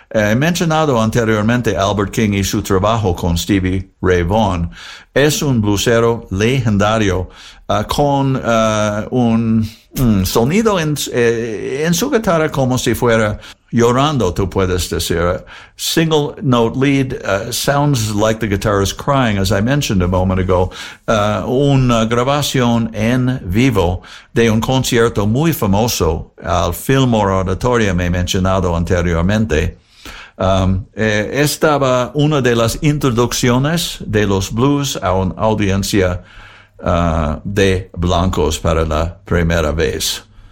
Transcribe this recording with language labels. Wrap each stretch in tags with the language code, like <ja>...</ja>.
<es>He mencionado anteriormente Albert King y su trabajo con Stevie Ray Vaughan. Es un bluesero legendario con un sonido en su guitarra como si fuera llorando, tú puedes decir.</es> <en>Single note lead sounds like the guitar is crying, as I mentioned a moment ago.</en> <es>Una grabación en vivo de un concierto muy famoso al Fillmore Auditorium, he mencionado anteriormente. Estaba una de las introducciones de los blues a una audiencia de blancos para la primera vez.</es>